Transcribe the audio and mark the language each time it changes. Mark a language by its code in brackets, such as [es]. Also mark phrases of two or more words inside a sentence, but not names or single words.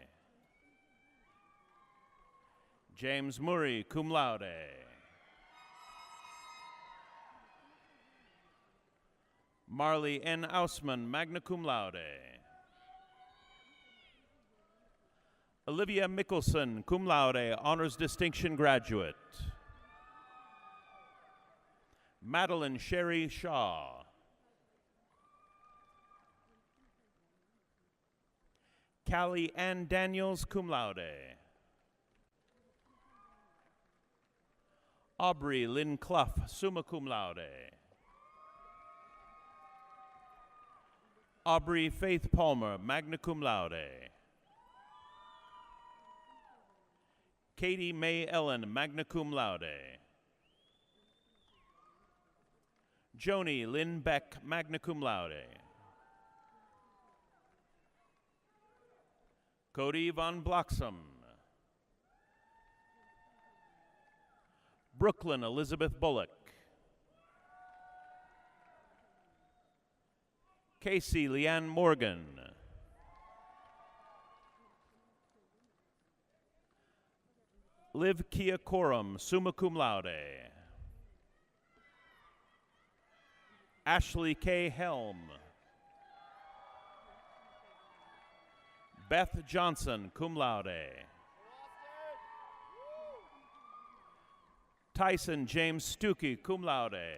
[en] James Murray, [la] cum laude. [en] Marley N. Ausman, [la] magna cum laude. [en] Olivia Mickelson, [la] cum laude, [en] honors distinction graduate. Madeline Sherry Shaw. Callie Ann Daniels, [la] cum laude. [en] Aubrey Lynn Clough, [la] summa cum laude. [en] Aubrey Faith Palmer, [la] magna cum laude. [en] Katie May Ellen, [la] magna cum laude. [en] Joni Lynn Beck, [la] magna cum laude. [en] Cody Von Bloxham. Brooklyn Elizabeth Bullock. Casey Leanne Morgan. Liv Kia Corum, [la] summa cum laude. [en] Ashley K. Helm. Beth Johnson, [la] cum laude. [en] Tyson James Stuckey, [la] cum laude.